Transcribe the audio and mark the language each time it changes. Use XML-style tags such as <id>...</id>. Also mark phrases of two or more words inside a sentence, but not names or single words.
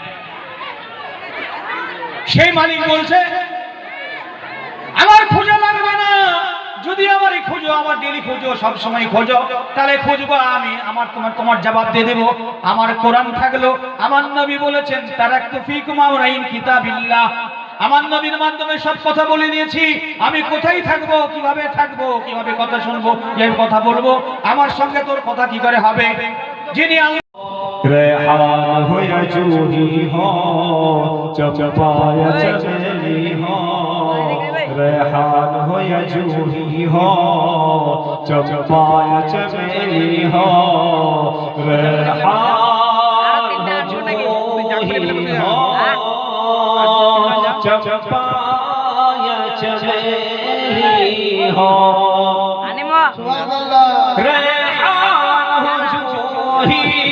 <bn>সেই মালিক বলছে আমার খোঁজা লাগবে না, যদি আমারই খোঁজো, আমার ডেলি খোঁজো, সব সময় খোঁজো, তাহলে খুঁজবো আমি, আমার তোমার জবাব দিয়ে দেবো। আমার কোরআন থাকলো, আমার নবী বলেছেন</bn> <ar>تركت فيكم أمرين كتاب الله,</ar> <bn>আমার নবীর মাধ্যমে সব কথা বলে দিয়েছি। আমি কোথায় থাকবো, কিভাবে থাকবো, কিভাবে কথা শুনবো, কিভাবে কথা বলবো, আমার সঙ্গে তোর কথা কি করে হবে? যিনি</bn> <ur>ریحان ہو یا جوہی ہو چمپا یا چمیلی ہو ریحان ہو یا جوہی ہو چمپا یا چمیلی ہو ریحان ہو جوہی ہو چمپا یا چمیلی ہو ریحان ہو جوہی</ur>